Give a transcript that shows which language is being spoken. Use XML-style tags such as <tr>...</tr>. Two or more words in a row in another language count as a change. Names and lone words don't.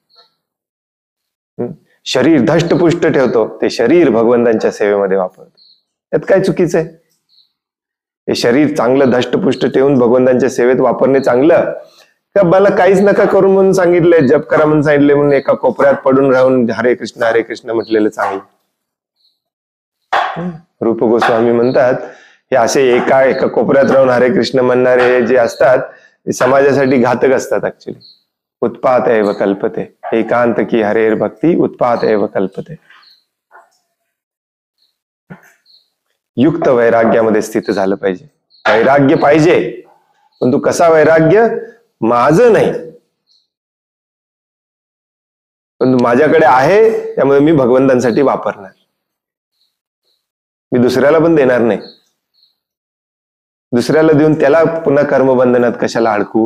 <mr>शरीर धष्टपुष्ट ठेवतो, ते शरीर भगवंतांच्या सेवेमध्ये वापरतो. यात काय चुकीचं आहे? हे शरीर चांगलं धष्टपुष्ट ठेवून भगवंतांच्या सेवेत वापरणे चांगलं, का मला काहीच नका करू म्हणून सांगितलंय, जप करा म्हणून सांगितले म्हणून एका कोपऱ्यात पडून राहून हरे कृष्ण म्हटलेलं चांगलं? रूप गोस्वामी म्हणतात हे असे एका कोपऱ्यात राहून हरे कृष्ण म्हणणारे जे असतात ते समाजासाठी घातक असतात.</mr> <sa>ऍक्च्युली उत्पात एव कल्पते, एकांत की हरेर भक्ती उत्पात एव कल्पते.</sa> <mr>युक्त वैराग्यामध्ये स्थित झालं पाहिजे. वैराग्य पाहिजे, पण तू कसा वैराग्य? माझं नाही, पण माझ्याकडे आहे त्यामुळे मी भगवंतांसाठी वापरणार, मी दुसऱ्याला पण देणार नाही. दुसऱ्याला देऊन त्याला पुन्हा कर्मबंधनात कशाला अडकू?</mr>